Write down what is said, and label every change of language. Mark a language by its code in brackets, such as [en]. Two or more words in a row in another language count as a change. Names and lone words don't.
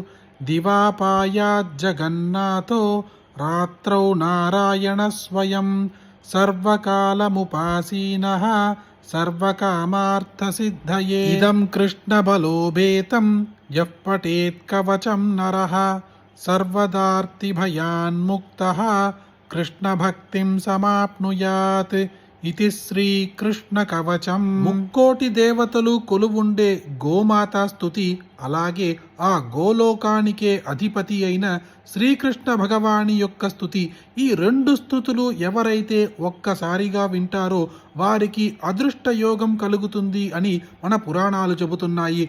[sa] दिवापायाज्जगन्नाथो रात्रौ नारायणः स्वयं सर्वकालमुपासीनः सर्वकामार्थसिद्धये. इदं कृष्णबलोपेतं यः पठेत् कवचं नरः सर्वदार्तिभयान्मुक्तः कृष्णभक्तिं समाप्नुयात्. इति శ్రీకృష్ణ కవచం. [te] ముక్కోటి దేవతలు కొలువుండే గోమాత స్తుతి, అలాగే ఆ గోలోకానికే అధిపతి అయిన శ్రీకృష్ణ భగవాని యొక్క స్తుతి. ఈ 2 స్తుతులు ఎవరైతే ఒక్కసారిగా వింటారో వారికి అదృష్ట యోగం కలుగుతుంది అని మన పురాణాలు చెబుతున్నాయి.